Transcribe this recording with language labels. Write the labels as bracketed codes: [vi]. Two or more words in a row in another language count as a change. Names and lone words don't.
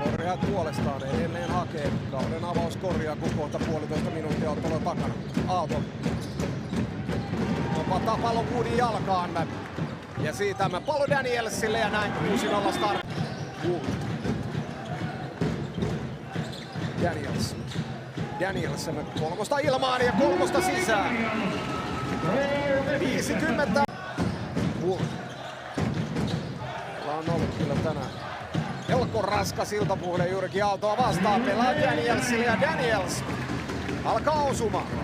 [fi] Hyökkääjät puolestaan edelleen hakee. Kauden avaus korjaa, kun kohta 1,5 minuuttia ottelua takana. Aalto. Topattaa pallon Woodin jalkaan. Ja siitä pallo Danielsille ja näin 6-0 start. Wood. Daniels kolmosta ilmaan ja kolmosta sisään. 50. Wood. On ollut kyllä tänään melko raskas iltapuhde juurikin Aaltoa vastaan. Pelaa Danielsille ja Daniels alkaa osumaan.